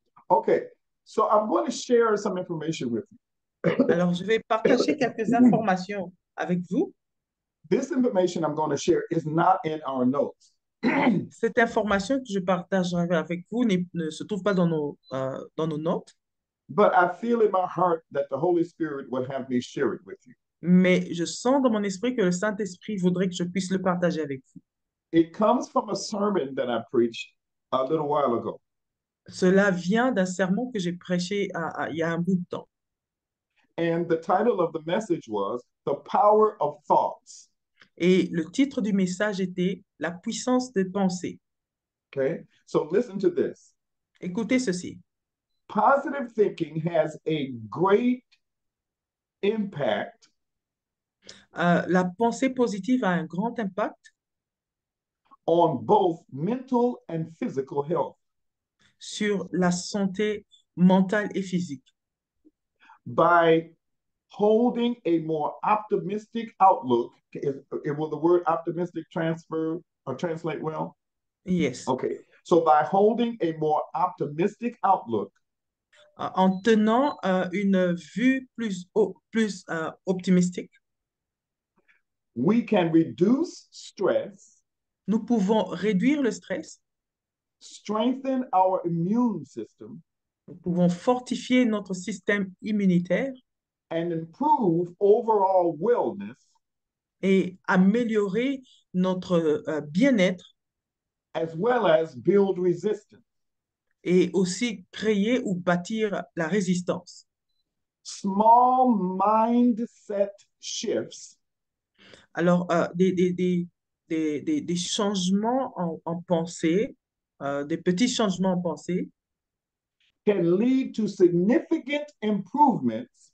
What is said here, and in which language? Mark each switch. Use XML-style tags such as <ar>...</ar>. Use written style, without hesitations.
<en>Okay, so I'm going to share some information with you.</en> <fr>Alors, je vais partager quelques informations avec vous.</fr> <en>This information I'm going to share is not in our notes.</en> <fr>Cette information que je partagerai avec vous ne se trouve pas dans nos notes,</fr> <en>But I feel in my heart that the Holy Spirit would have me share it with you.</en> <fr>mais je sens dans mon esprit que le Saint-Esprit voudrait que je puisse le partager avec vous.</fr> <en>It comes from a sermon that I preached a little while ago.</en> <fr>Cela vient d'un sermon que j'ai prêché il y a un bout de temps.</fr> <en>And the title of the message was The Power of Thoughts.</en> <fr>Et le titre du message était La puissance des pensées.</fr> <en>Okay, so listen to this.</en> <fr>Écoutez ceci.</fr> <en>Positive thinking has a great impact</en> <fr>La pensée positive a un grand impact</fr> <en>on both mental and physical health</en> <fr>sur la santé mentale et physique</fr> <en>by holding a more optimistic outlook. Will the word optimistic transfer or translate well? Yes. Okay. So by holding a more optimistic outlook,</en> <fr>En tenant une vue plus optimistique,</fr> <en>we can reduce stress,</en> <fr>nous pouvons réduire le stress,</fr> <en>strengthen our immune system,</en> <fr>nous pouvons fortifier notre système immunitaire</fr> <en>and improve overall wellness,</en> <fr>et améliorer notre bien-être</fr> <en>as well as build resistance.</en> <fr>et aussi créer ou bâtir la résistance.</fr> <en>Small mindset shifts</en> <fr>Alors, des changements en pensée, des petits changements en pensée</fr> <en>can lead to significant improvements</en>